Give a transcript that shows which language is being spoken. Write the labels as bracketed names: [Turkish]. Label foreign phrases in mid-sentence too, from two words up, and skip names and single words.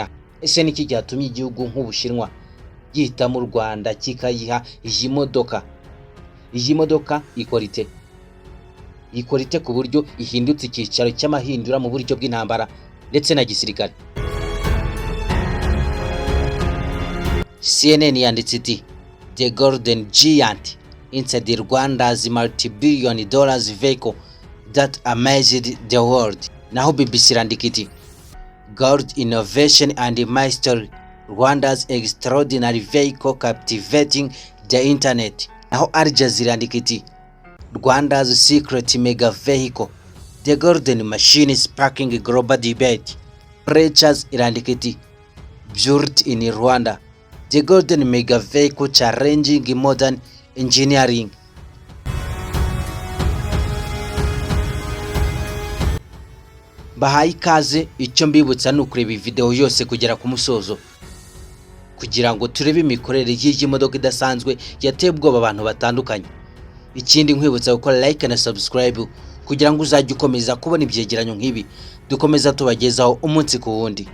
[Kinyarwanda] Ese niki cyatumye igihugu nk'Ubushinwa gihitamo u Rwanda kikayiha iyi modoka? Iyi modoka ikora ite ku buryo ihindutse icyicaro cy'amahindura mu buryo bw'intambara ndetse na gisirikare? CNN yanditse iti [English] The Golden Giant inside Rwanda's multi-billion dollars vehicle that amazed the world. [Kinyarwanda] Naho BBC irandika iti [English] Gold innovation and mastery, Rwanda's extraordinary vehicle captivating the internet. [Kinyarwanda] Naho Al Jazeera irandika iti [English] Rwanda's secret mega vehicle, the golden machine sparking global debate. Preachers [Kinyarwanda] irandika iti [English] built in Rwanda, the golden mega vehicle challenging modern engineering. [Kinyarwanda] Bahaye ikaze. Icyo mbibutsa ni ukureba video yose kugera ku musozo kugira ngo turebe imikorere y'iyi modoka idasanzwe yateye ubwoba abantu batandukanye. Ikindi nkwibutsa gukora like na subscribe kugira ngo uzajye ukomeza kubona ibyegeranyo nk'ibi dukomeza tubagezaho umunsi ku wundi.